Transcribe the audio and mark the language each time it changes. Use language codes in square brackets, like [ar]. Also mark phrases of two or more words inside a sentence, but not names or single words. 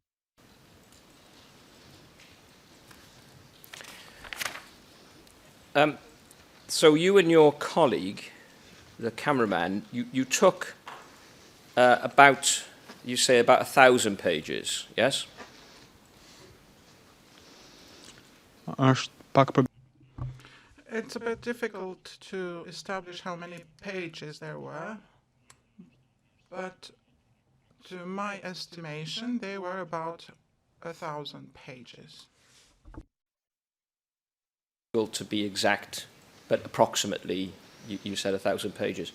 [en] So you and your colleague, the cameraman, you took about 1,000 pages, yes? [sq] është pak për [en] It's a bit difficult to establish how many pages there were, but to my estimation, they were about 1,000 pages. To be exact, but approximately, you said 1,000 pages.